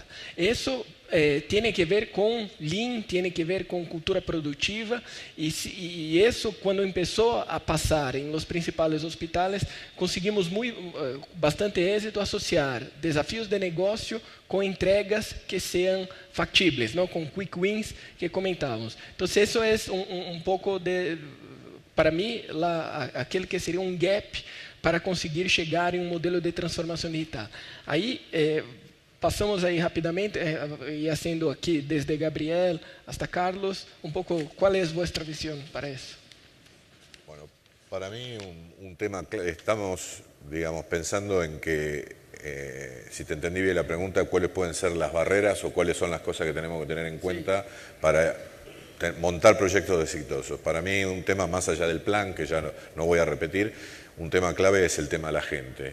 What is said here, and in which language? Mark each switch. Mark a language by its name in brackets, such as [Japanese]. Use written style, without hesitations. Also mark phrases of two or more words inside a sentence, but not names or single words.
[Spanish] Eso tiene que ver con Lean, tiene que ver con cultura productiva y eso cuando empezó a pasar en los principales hospitales, conseguimos bastante éxito asociar desafíos de negocio con entregas que sean factibles, ¿no? Con [English] quick wins [Spanish] que comentábamos. Entonces eso es un poco para mí, aquel que sería un gap para conseguir [Portuguese] chegar em um modelo de transformação digital. Aí, passamos aí rapidamente, e sendo aqui desde Gabriel hasta Carlos, um pouco qual é a vossa visão para isso? [Spanish] Bueno, para mí un tema, estamos, digamos, pensando en que, si te entendí bien la pregunta, cuáles pueden ser las barreras o cuáles son las cosas que tenemos que tener en cuenta para montar proyectos exitosos. Para mí un tema más allá del plan, que ya no voy a repetir, un tema clave es el tema de la gente.